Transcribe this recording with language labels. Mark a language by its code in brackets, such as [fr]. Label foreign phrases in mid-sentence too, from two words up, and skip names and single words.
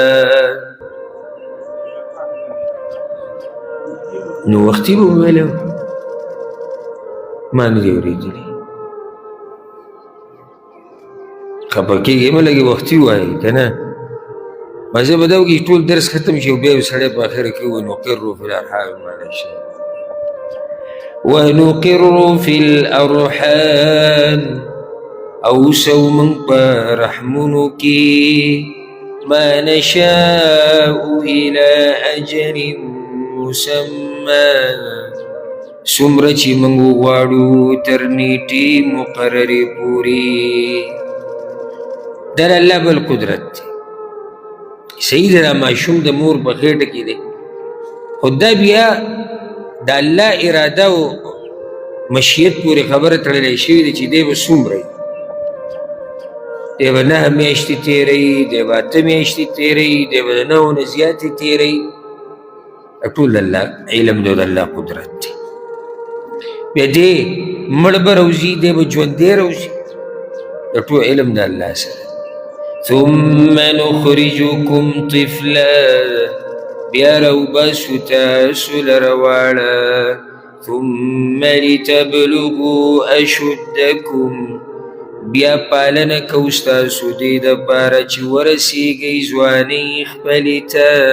[ps] نو وختي به وویلی ما نه دي اورېدلي، خفه کېږئ مه لږې وختي ووایئ که نه. مزه به دا وکړي چې ټول درس ختم شي او بیا یو سړی په اخره کې ووایي [ar] نقر فی الارحام ما نشاء ونقر فی الارحام، [ps] او سو من په رحمونو کې [ar] ما نشاء الى اجل مسمى، [ps] څومره چې موږ وغواړو تر نیټې مقررې پورې. دا د الله بل قدرت دی. صحیح دی دا ماشوم د مور په خېټه کې دی، خو دا بیا د الله اراده او مشیت پورې خبره تړلی شوې ده چې دی به څومره دی به 9 میاشتې تېروي، دی به 8 میاشتې تېروي، دی به د 9 نه زیاتې تېروي. ټول د الله علم دی او د الله قدرت دی. بیا دی مړ به روځي، دی به ژوندی روځي، د ټول علم د الله سره. [ar] ثم نخرجكم طفلا، [ps] بیا راوباسو تاسو لره واړه. [ar] ثم لتبلغوا اشدکم، [ps] بیا پالنه کو ستاسو دې دپاره چې ورسیږئ ځوانۍ خپلې ته.